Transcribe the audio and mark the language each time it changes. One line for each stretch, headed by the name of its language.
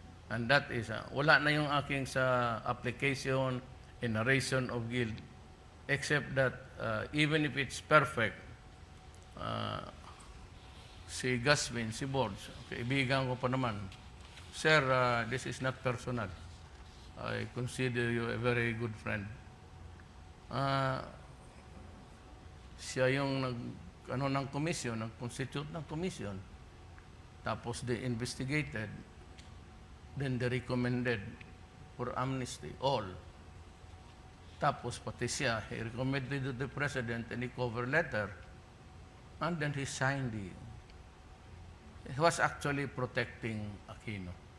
English: And that is, wala na yung aking sa application and narration of guilt, except that even if it's perfect, si Gasmin, si Borges, kaibigan ko pa naman, Sir, this is not personal. I consider you a very good friend.
Filipino: Siya yung ng komisyon, nag-constitute ng komisyon.
English: Tapos they investigated, then they recommended for amnesty, all. Tapos pati siya, he recommended to the President any cover letter, and then he signed it. He was actually protecting Aquino.